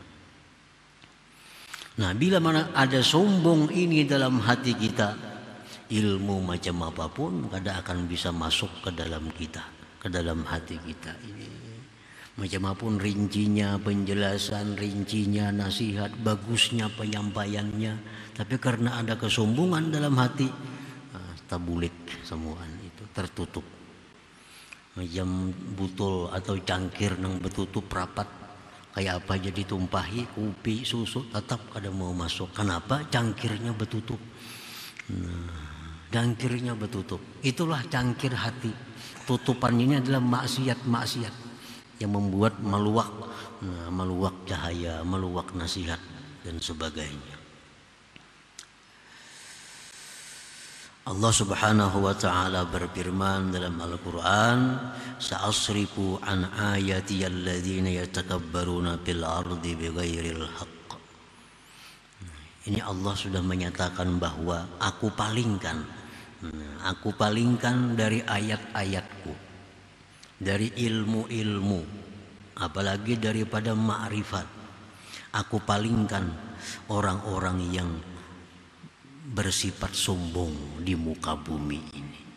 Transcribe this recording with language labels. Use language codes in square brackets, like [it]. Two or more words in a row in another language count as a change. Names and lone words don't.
[id] Nah, bila mana ada sombong ini dalam hati kita, ilmu macam apapun kada akan bisa masuk ke dalam kita, ke dalam hati kita ini. Macam apapun rincinya, penjelasan rincinya, nasihat, bagusnya penyampaiannya, tapi karena ada kesombongan dalam hati, tabulik semua itu tertutup. [bjn] Macam butul atau cangkir nang betutup rapat, kayak apa jadi tumpahi kopi susu tetap kada mau masuk. Kenapa? Cangkirnya betutup. Cangkirnya betutup. [id] Itulah cangkir hati. Tutupan ini adalah maksiat-maksiat yang membuat meluak cahaya, meluak nasihat dan sebagainya. Allah [ar] سبحانه وتعالى [id] berfirman dalam Al-Qur'an, [ar] "سأصرف عن آياتي الذين يتكبرون في الأرض بغير الحق." [id] Ini Allah sudah menyatakan bahwa aku palingkan dari ayat-ayatku, dari ilmu-ilmu, apalagi daripada ma'rifat. Aku palingkan orang-orang yang bersifat sombong di muka bumi ini.